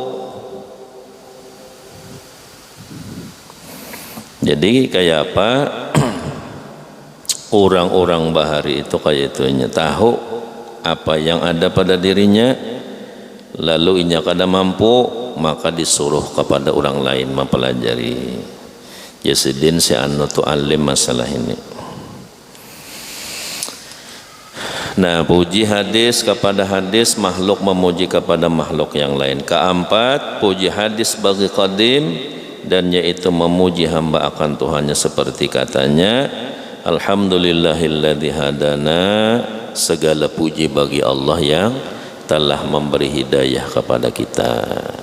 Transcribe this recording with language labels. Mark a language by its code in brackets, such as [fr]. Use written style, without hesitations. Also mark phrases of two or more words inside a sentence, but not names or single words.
[id] Jadi kayak apa? Orang-orang bahari itu kayak itunya, tahu apa yang ada pada dirinya, lalu inya kada mampu, maka disuruh kepada orang lain mempelajari. [bjn] Jasidin si anu tu alim masalah ini. [id] Nah, puji hadis kepada hadis, makhluk memuji kepada makhluk yang lain. Keempat, puji hadis bagi qadim, dan yaitu memuji hamba akan Tuhannya seperti katanya, [ar] alhamdulillahilladzi hadana, [id] segala puji bagi Allah yang telah memberi hidayah kepada kita.